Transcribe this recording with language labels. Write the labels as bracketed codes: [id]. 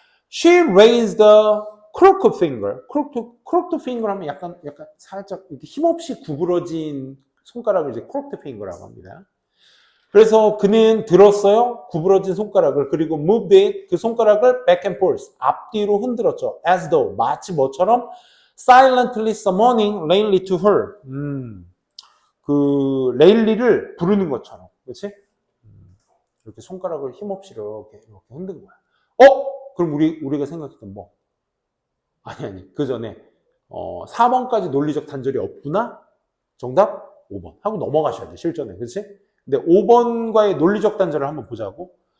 [en] She raised the crooked finger. [ko] crooked finger 하면 약간 살짝 이렇게 힘없이 구부러진 손가락을 이제 crooked finger라고 합니다. 그래서 그는 들었어요. 구부러진 손가락을. 그리고 [en] moved it, [ko] 그 손가락을 [en] back and forth, [ko] 앞뒤로 흔들었죠. [en] As though, [ko] 마치 뭐처럼 [en] silently summoning Layli to her. [ko] 그 레일리를 부르는 것처럼. 그렇지? 이렇게 손가락을 힘없이 이렇게 흔든 거야. 그럼 우리가 생각했던 뭐? 아니. 그 전에 4번까지 논리적 단절이 없구나? 정답 5번. 하고 넘어가셔야 돼, 실전에. 그렇지? 근데 5번과의 논리적 단절을 한번 보자고.